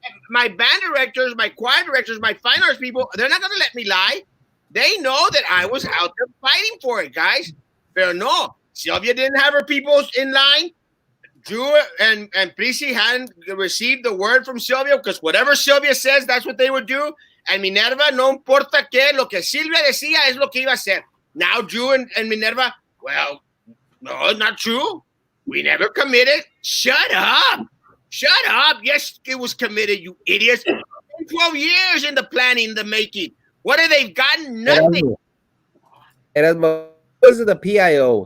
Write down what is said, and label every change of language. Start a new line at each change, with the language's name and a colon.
English: My band directors, my choir directors, my fine arts people, they're not going to let me lie. They know that I was out there fighting for it, guys. But no, Sylvia didn't have her people in line. Drew and Prissy hadn't received the word from Sylvia because whatever Sylvia says, that's what they would do.
Spanish: And Minerva, no importa qué, lo que Silvia decía es lo que iba a hacer.
English: Now Drew and Minerva, well, no, it's not true. We never committed. Shut up. Shut up. Yes, it was committed, you idiots. 12 years in the planning, the making. What have they gotten? Nothing. Erasmo was the PIO.